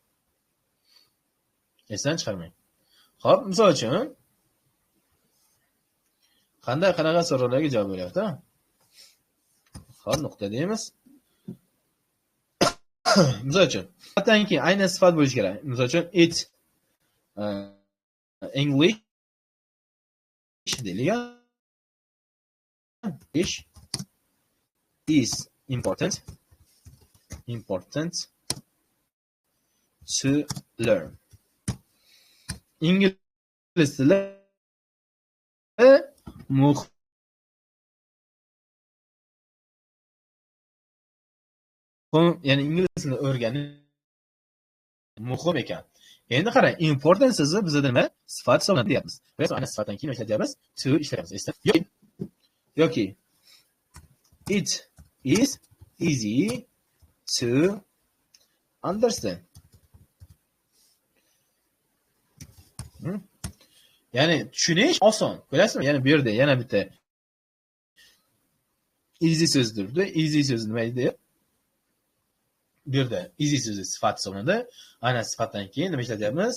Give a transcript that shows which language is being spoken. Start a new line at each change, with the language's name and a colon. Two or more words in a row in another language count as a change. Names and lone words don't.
Uzbek: Esdan chiqarmang. Xo'p, misol uchun qanday qanaqa savollarga javob beryapti? Xo'p, nuqta deymiz. Misol uchun, sifatdan keyin aynan sifat bo'lishi kerak. Misol uchun
English: it English
Uzbek: deyilgan.
English: Is important to learn.
Uzbek: Ingliz tili muhim, ya'ni ingliz tilini o'rganish muhim ekan. Endi qarang, important so'zi bizda nima? Sifat hisoblanadi deyapmiz. Biz ana sifatdan keyin ishlatyapmiz, to ishlayapmiz. Yoki
English: it is easy to understand.
Uzbek: Ya'ni tushunish oson. Ko'rasizmi? Ya'ni bu yerda yana bitta easy so'z turibdi. Easy so'z nima edi? Bu yerda easy so'zi sifat hisoblanadi. Aynan sifatdan keyin nima ishlatyapmiz?